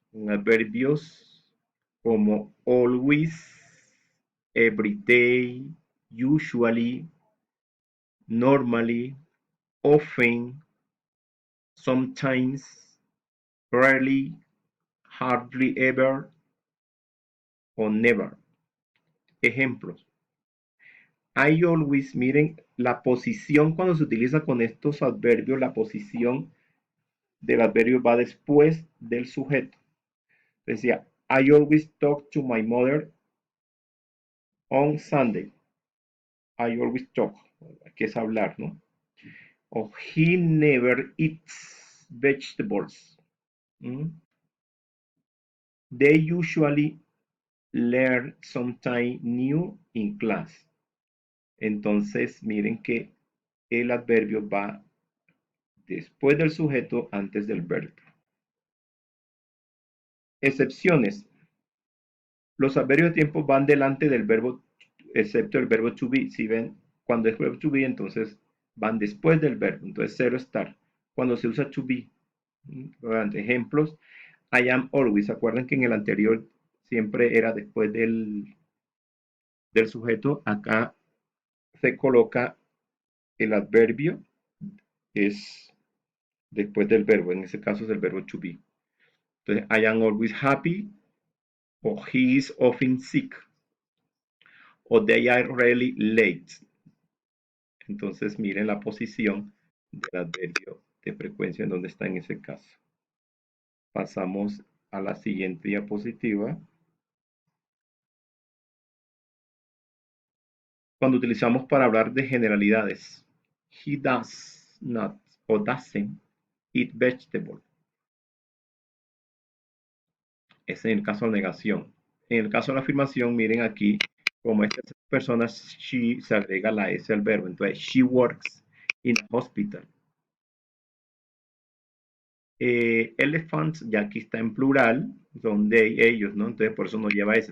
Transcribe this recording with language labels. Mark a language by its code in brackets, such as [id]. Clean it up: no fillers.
[es] Con adverbios como always, every day, usually, normally, often, sometimes, rarely, hardly ever o never. Ejemplos. I always, miren, la posición cuando se utiliza con estos adverbios, la posición del adverbio va después del sujeto. [en] Decía, I always talk to my mother on Sunday. I always talk, [es] que es hablar, ¿no? [en] O he never eats vegetables. ¿Mm? They usually learn something new in class. [es] Entonces, miren que el adverbio va después del sujeto, antes del verbo. Excepciones. Los adverbios de tiempo van delante del verbo, excepto el verbo to be. Si ven, cuando es verbo to be, entonces van después del verbo. Entonces, cero estar. Cuando se usa to be. Ejemplos. [en] I am always. [es] Acuerdan que en el anterior siempre era después del sujeto. Acá se coloca el adverbio, es después del verbo. En ese caso es el verbo to be. [en] Entonces, I am always happy. O he is often sick. O they are really late. [es] Entonces, miren la posición del adverbio de frecuencia en donde está en ese caso. Pasamos a la siguiente diapositiva. Cuando utilizamos para hablar de generalidades, [en] he does not o doesn't eat vegetable. [es] Es en el caso de negación. En el caso de la afirmación, miren aquí, como estas personas, she se agrega la S al verbo. [en] Entonces, she works in a hospital. [es] Elephants, ya aquí está en plural, son they, ellos, ¿no? Entonces, por eso no lleva S.